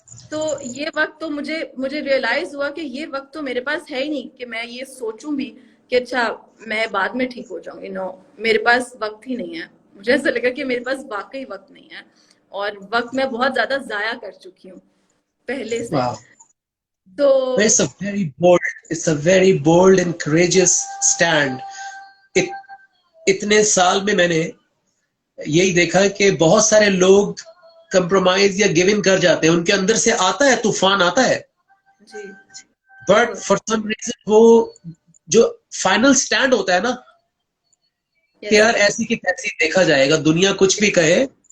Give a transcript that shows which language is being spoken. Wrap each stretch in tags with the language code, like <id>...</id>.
<ur>تو یہ وقت تو مجھے ریئلائز ہوا کہ یہ وقت تو میرے پاس ہے ہی نہیں کہ میں یہ سوچوں بھی کہ اچھا میں بعد میں ٹھیک ہو جاؤں گی. نو, میرے پاس وقت ہی نہیں ہے. مجھے ایسا لگا کہ میرے پاس واقعی وقت نہیں ہے اور وقت میں بہت زیادہ ضائع کر چکی ہوں پہلے سے. تو</ur> <en>it's a very bold and courageous stand.</en> <ur>اتنے سال میں نے یہی دیکھا کہ بہت سارے لوگ کمپرومائز یا گیو ان کر جاتے ہیں, ان کے اندر سے آتا ہے طوفان آتا ہے,</ur> <en>but for some reason</en> <ur>وہ جو فائنل سٹینڈ ہوتا ہے نا کہ یار ایسی کی تیسی دیکھا جائے گا, دنیا کچھ بھی کہے,</ur>